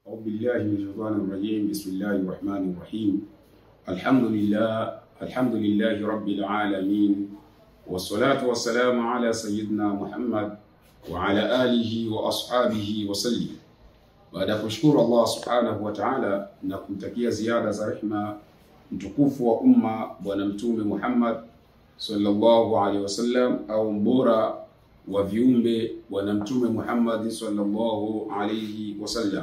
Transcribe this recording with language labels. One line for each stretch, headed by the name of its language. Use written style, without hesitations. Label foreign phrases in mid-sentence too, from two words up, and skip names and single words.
Arabic: أعوذ بالله من الشيطان الرجيم. بسم الله الرحمن الرحيم. الحمد لله رب العالمين، والصلاة والسلام على سيدنا محمد وعلى آله وأصحابه وسلم.
Swahili: Baada ya kushukuru Allah
Arabic: سبحانه وتعالى
Swahili: na kumtakia ziada za rehema mtukufu wa umma bwana mtume Muhammad
Arabic: صلى الله عليه وسلم,
Swahili: au mbora wa viumbe bwana mtume Muhammad
Arabic: صلى الله عليه وسلم.